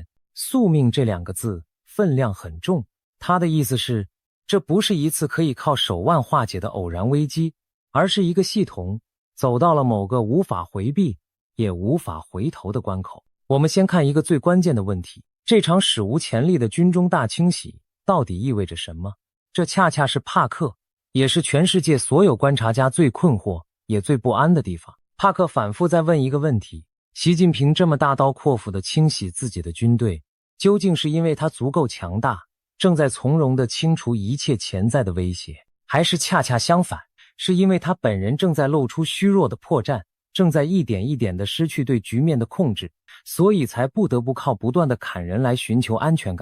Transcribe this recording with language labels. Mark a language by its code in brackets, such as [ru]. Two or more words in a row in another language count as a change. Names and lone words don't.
[zh] 宿命這2個字分量很重，他的意思是，這不是一次可以靠手腕化解的偶然危機，而是一個系統走到了某個無法回避也無法回頭的關口。我們先看一個最關鍵的問題，這場史無前例的軍中大清洗到底意味着什麼？這恰恰是帕克，也是全世界所有觀察家最困惑也最不安的地方。帕克反覆在問一個問題，習近平這麼大刀闊斧地清洗自己的軍隊，究竟是因為他足夠強大，正在從容地清除一切潛在的威脅，還是恰恰相反，是因為他本人正在露出虛弱的破绽，正在一點一點地失去對局面的控制，所以才不得不靠不斷地砍人來尋求安全感。